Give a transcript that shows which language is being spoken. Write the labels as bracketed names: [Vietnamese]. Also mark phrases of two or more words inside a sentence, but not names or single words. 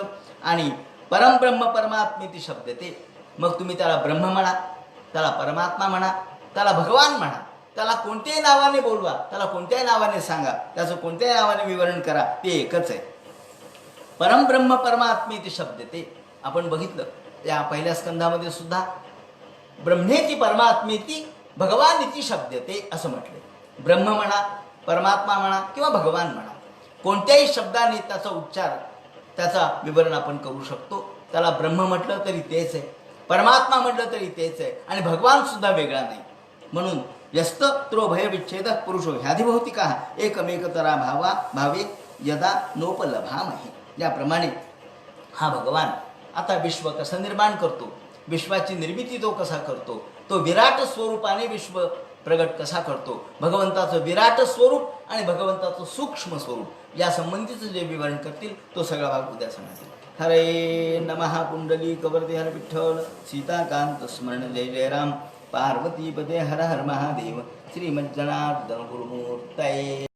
[Marathi] आणि [Sanskrit] परमब्रह्म परमात्मेती शब्द ते, [Marathi] मग तुम्ही त्याला ब्रह्म म्हणा, त्याला परमात्मा म्हणा, त्याला भगवान म्हणा, त्याला कोणत्याही नावाने बोलवा, त्याला कोणत्याही नावाने सांगा, त्याचं कोणत्याही नावाने विवरण करा, ते एकच आहे. [Sanskrit] परमब्रह्म परमात्मेती शब्द ते [Marathi] आपण बघितलं या पहिल्या स्कंधामध्ये सुद्धा. [Sanskrit] ब्रह्मेती परमात्मेती भगवान इति शब्दते [Marathi] असं म्हटले. ब्रह्म म्हणा, परमात्मा म्हणा किंवा भगवान म्हणा, कोणत्याही शब्दाने त्याचा उच्चार, त्याचा विवरण आपण करू शकतो. त्याला ब्रह्म म्हटलं तरी तेच आहे, परमात्मा म्हटलं तरी तेच आहे, आणि भगवान सुद्धा वेगळा नाही. [Sanskrit] म्हणून व्यस्त भय विच्छेद पुरुषो ह्याधिभौतिका एकमेकतरा भावे यदा नोपलभामहे. [Marathi] याप्रमाणे हा भगवान आता विश्व कसं निर्माण करतो, विश्वाची निर्मिती तो कसा करतो, तो विराट स्वरूपाने विश्व प्रगट कसा करतो, भगवंताचं विराट स्वरूप आणि भगवंताचं सूक्ष्म स्वरूप या संबंधीचं जे विवरण करतील तो सगळा भाग उद्या सांगतील. [Sanskrit] हरे नमः. [Marathi] कुंडली कवर्ते हर विठ्ठल. सीताकांत स्मरण जय जय राम. [Sanskrit] पार्वतीपते हर हर महादेव. श्रीमज्जनार्दन गुरुमूर्तये.